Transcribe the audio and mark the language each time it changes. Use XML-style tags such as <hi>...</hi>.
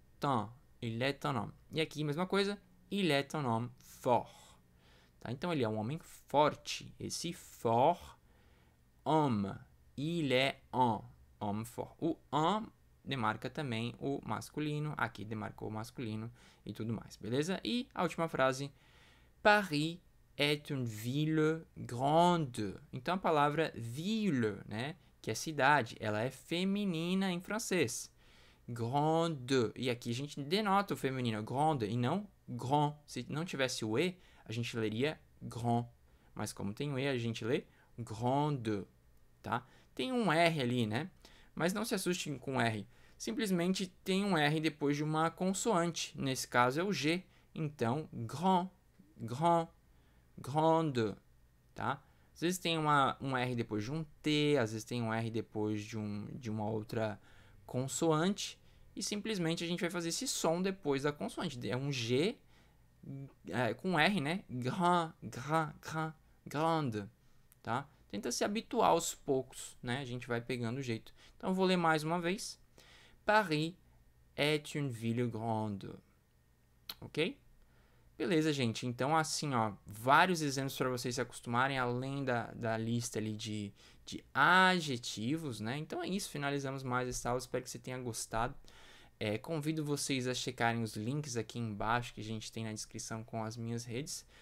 <fr>Tan. Il est un homme.</fr> <pt>E aqui, mesma coisa.</pt> <fr>Il est un homme fort.</fr> <pt>Tá? Então, ele é um homem forte. Esse fort, homme.</pt> <fr>Il est un homme fort.</fr> <pt>O un demarca também o masculino. Aqui demarcou o masculino e tudo mais, beleza? E a última frase.</pt> <fr>Paris est une ville grande.</fr> <pt>Então, a palavra ville, né? Que é cidade, ela é feminina em francês. Grande. E aqui a gente denota o feminino grande e não grand. Se não tivesse o E, a gente leria grand. Mas como tem o E, a gente lê grande, tá? Tem um R ali, né? Mas não se assuste com R. Simplesmente tem um R depois de uma consoante. Nesse caso é o G. Então, grand, grand, grande, tá? Às vezes tem um R depois de um T, às vezes tem um R depois de uma outra consoante, e simplesmente a gente vai fazer esse som depois da consoante. É um G com R, né? Grand, grand, grand, grande, tá? Tenta se habituar aos poucos, né? A gente vai pegando o jeito. Então eu vou ler mais uma vez.</pt> <fr>Paris est une ville grande.</fr> <pt>Ok? Beleza, gente. Então, assim, ó, vários exemplos para vocês se acostumarem, além da lista ali de adjetivos, né? Então é isso, finalizamos mais essa aula. Espero que você tenha gostado. Convido vocês a checarem os links aqui embaixo que a gente tem na descrição com as minhas redes.</pt>